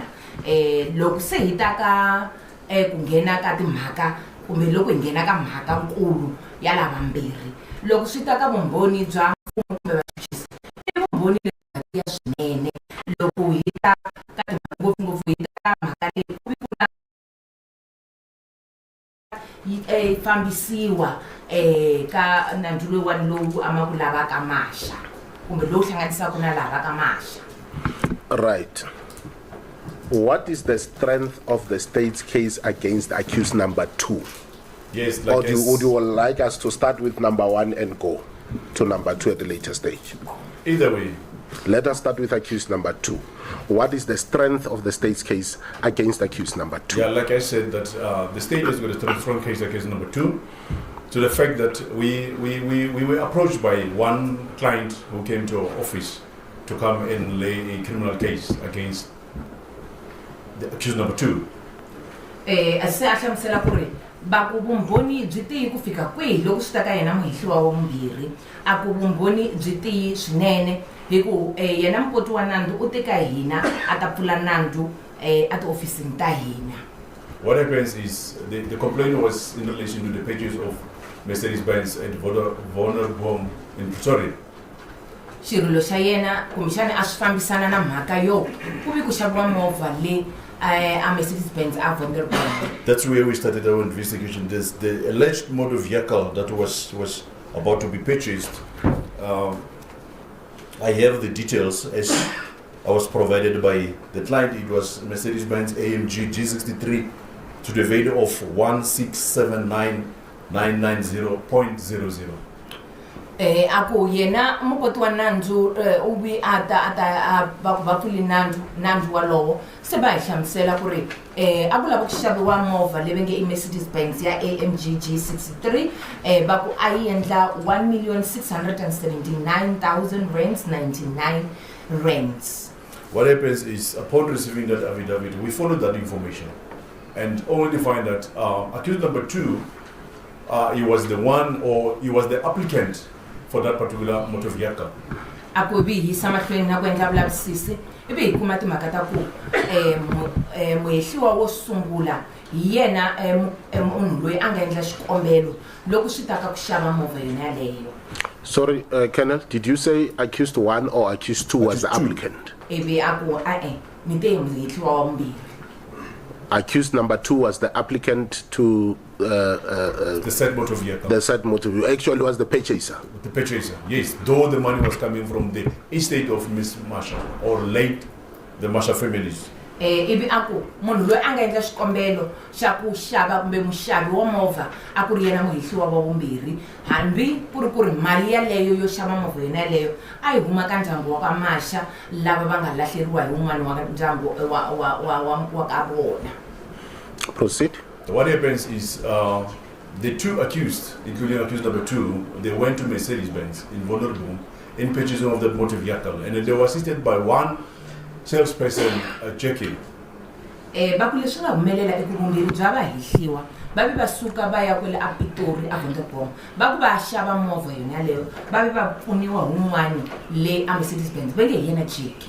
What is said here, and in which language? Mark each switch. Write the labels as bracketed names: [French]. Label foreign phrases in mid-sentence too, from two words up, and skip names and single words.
[Tsonga] Loko se hi ta ka ku nghena ka timhaka kumbe loko hi nghena ka mhaka nkulu ya lava mbirhi loko swi ta ka vumbhoni bya mfumo kumbe vaxisi i vumbhoni lebyi ya swinene loko hi ta ka timhaka ngopfungopfu hi ta ka mhaka leyi ku yi fambisiwa ka nandzu loyiwani lowu a ma ku lavaka Masha kumbe lowu hlanganisaka na lava ka maxa. [English] Right. What is the strength of the state's case against accused number 2? Yes, Or like would you like us to start with number 1 and go to number 2 at a later stage? either way. Let us start with accused number 2. What is the strength of the state's case against accused number 2? Yeah, like I said, that the state has got a strong case against number 2, to the fact that we were approached by one client who came to our office to come and lay a criminal case against the accused number 2. [Tsonga] Bakubumboni byi kufika kwihi loko swi ta ka yena muhehliwa wa vumbirhi a ku vumbhoni byi swinene hi ku yena mpoti wa nandzu u teka hina a ta pfula nandzu a tiofisini ta hina. [English] What happens is the complaint was in relation to the pages of Mercedes-Benz at Vulnerable in Pretoria. [Tsonga] Xirilo xa yena kumbexani a swi fambisana na mhaka yo ku vi ku xaviwa movha le a Mercedes-Benz a Vulnerable. [English] That's where we started our investigation. There's the alleged motor vehicle that was about to be purchased. I have the details as I was provided by the client. It was Mercedes-Benz AMG G63 to the value of 1,679,990.00. [Tsonga] Ako yena mupoti wa nandzu uvi ata vapfuli nandzu walowo se va hi hlamusela ku ri a ku lava ku xaviwa movha leyi nge i Mercedes-Benz ya AMG G63 va ku a yi endla 1,679,099 rands. [English] What happens is, upon receiving that affidavit, we followed that information and only to find that accused number 2, he was the one, or he was the applicant for that particular motor vehicle. [Tsonga] Ako bi hi samahlweni na ku endla vulavisisi ivi hi kuma timhaka ta ku muhehliwa wo sungula hi yena munhu loyi a nga endla xikombelo loko swi ta ka ku xava movha yona yaleyo. [English] Sorry, Colonel, did you say accused 1 or accused 2 was the applicant? [Tsonga] Ivi ako mi te muhehliwa wa vumbirhi. [English] Accused number 2 was the applicant to the said motor vehicle. The said motor vehicle actually was the purchaser. The purchaser, yes. Though the money was coming from the estate of Miss Marsha or late the Marsha families. [Tsonga] Ivi ako munhu loyi a nga endla xikombelo xa ku xava kumbe muxavi wa movha a ku ri yena muhehliwa wa vumbirhi hambi ku ri mali yaleyo yo xava movha yena yaleyo a yi huma ka ndyangu wa ka Marsha lava va nga lahleriwa hi wun'wana wa ndyangu wa ka vona. [English] Proceed. What happens is the 2 accused, including accused number 2, they went to Mercedes-Benz in Vulnerable in purchasing of that motor vehicle, and they were assisted by one salesperson, Jackie. [Tsonga] Bakuleswi nga humelela eku vumbirhi bya vahehliwa va vi va suka va ya kwele a Pitori a Vulnerable va ku va xava movha yona yaleyo va vi va pfuniwa wun'wani le a Mercedes-Benz va nge hi yena Jackie.